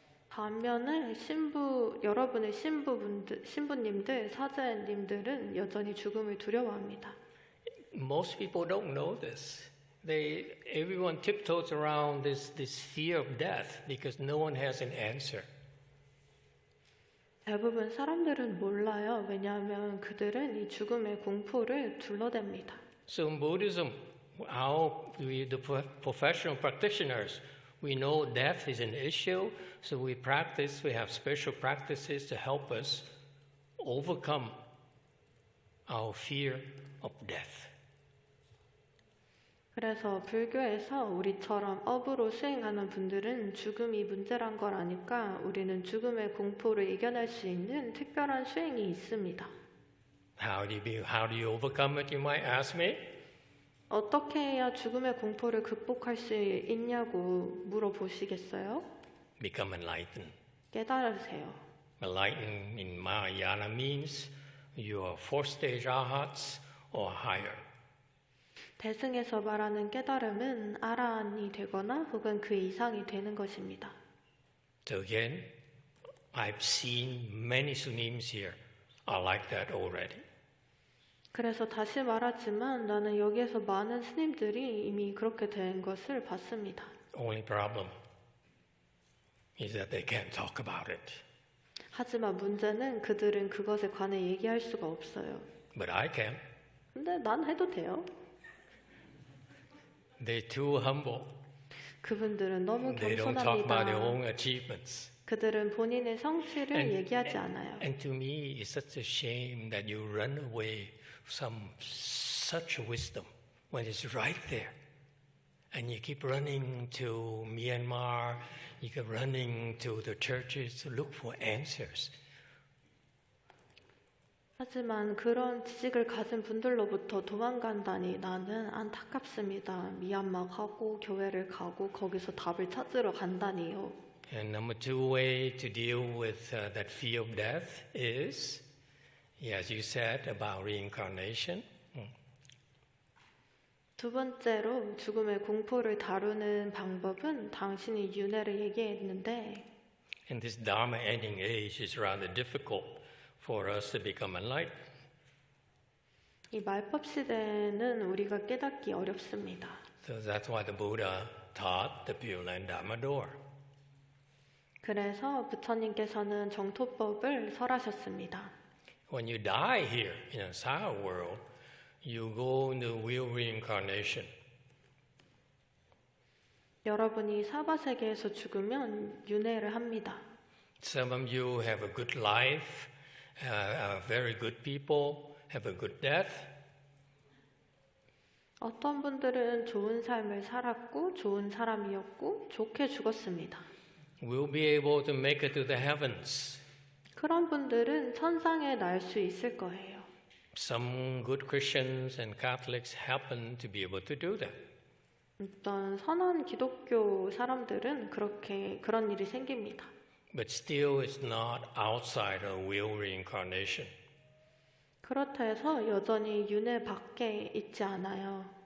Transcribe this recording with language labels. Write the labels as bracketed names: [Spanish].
[Korean] 반면에 여러분의 신부님들, 사제님들은 여전히 죽음을 두려워합니다. [English] Most people don't know this. Everyone tiptoes around this fear of death because no one has an answer. [Korean] 대부분 사람들은 몰라요. 왜냐하면 그들은 이 죽음의 공포를 둘러댑니다. [English] So in Buddhism, the professional practitioners, we know death is an issue, so we have special practices to help us overcome our fear of death. [Korean] 그래서 불교에서 우리처럼 업으로 수행하는 분들은 죽음이 문제란 걸 아니까 우리는 죽음의 공포를 이겨낼 수 있는 특별한 수행이 있습니다. [English] How do you overcome it, you might ask me? [Korean] 어떻게 해야 죽음의 공포를 극복할 수 있냐고 물어보시겠어요? [English] Become enlightened. [Korean] 깨달으세요. [English] Enlightened in Mahayana means you are fourth stage arhats or higher. [Korean] 대승에서 말하는 깨달음은 아라한이 되거나 혹은 그 이상이 되는 것입니다. [English] So again, I've seen many Sunims here are like that already. [Korean] 그래서 다시 말하지만 나는 여기에서 많은 스님들이 이미 그렇게 된 것을 봤습니다. [English] Only problem is that they can't talk about it. [Korean] 하지만 문제는 그들은 그것에 관해 얘기할 수가 없어요. [English] But I can. [Korean] 근데 난 해도 돼요. [English] They're too humble. [Korean] 그분들은 너무 [English] They don't talk about their [Korean] 겸손합니다. [English] own achievements. [Korean] 그들은 본인의 성취를 얘기하지 않아요. [English] And to me, it's such a shame that you run away from such wisdom when it's right there. And you keep running to Myanmar, you keep running to the churches to look for answers. [Korean] 하지만 그런 지식을 가진 분들로부터 도망간다니 나는 안타깝습니다. 미얀마 가고 교회를 가고 거기서 답을 찾으러 간다니요. [English] And number two way to deal with that fear of death is, as you said, about reincarnation. [Korean] 두 번째로 죽음의 공포를 다루는 방법은 당신이 윤회를 얘기했는데 [English] In this Dharma ending age, it's rather difficult for us to become enlightened. [Korean] 이 말법 시대에는 우리가 깨닫기 어렵습니다. [English] So that's why the Buddha taught the Pure Land Dharma door. [Korean] 그래서 부처님께서는 정토법을 설하셨습니다. [English] When you die here in a Saha world, you go into wheel reincarnation. [Korean] 여러분이 사바세계에서 죽으면 윤회를 합니다. [English] Some of you have a good life, are very good people, have a good death. [Korean] 어떤 분들은 좋은 삶을 살았고 좋은 사람이었고 좋게 죽었습니다. [English] Will be able to make it to the heavens. [Korean] 그런 분들은 천상에 날 수 있을 거예요. [English] Some good Christians and Catholics happen to be able to do that. [Korean] 어떤 선한 기독교 사람들은 그런 일이 생깁니다. [English] But still, it's not outside of wheel reincarnation. [Korean] 그렇다 해서 여전히 윤회 밖에 있지 않아요.